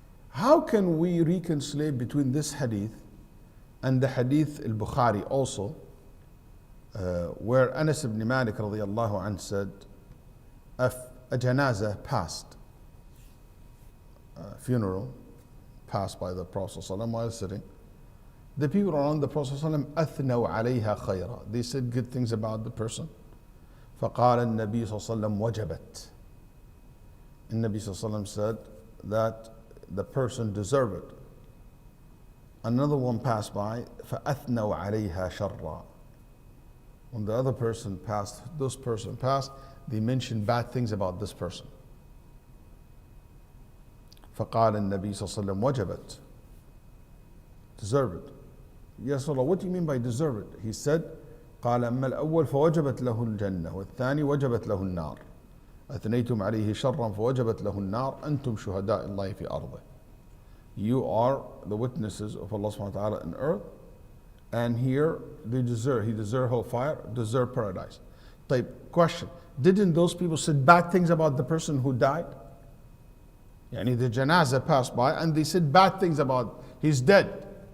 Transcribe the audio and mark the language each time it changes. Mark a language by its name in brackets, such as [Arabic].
[English] How can we reconcile between this hadith and the hadith al-Bukhari also, where Anas ibn Malik radiyallahu anhu said, a janazah passed, a funeral passed by the Prophet ﷺ while sitting. The people around the Prophet ﷺ أثنوا عليها خيرا. They said good things about the person. [Arabic] فقال النبي صلى الله عليه وسلم وجبت. [English] And Nabi صلى الله عليه وسلم said that the person deserved it. Another one passed by, فأثنوا عليها شرا. When the other person passed, this person passed, they mentioned bad things about this person. [Arabic] فقال النبي صلى الله عليه وسلم وجبت. [English] Deserve it. Yes, Allah, what do you mean by deserve it? [Arabic] He said, قال أما الأول فوجبت له الجنة والثاني وجبت له النار. أثنيتم عليه شرا فوجبت له النار أنتم شهداء الله في أرضه. [English] You are the witnesses of Allah subhanahu wa ta'ala in earth, and here he deserve hellfire, deserve paradise. Type question, didn't those people say bad things about the person who died? Yani the janazah passed by and they said bad things about, he's dead.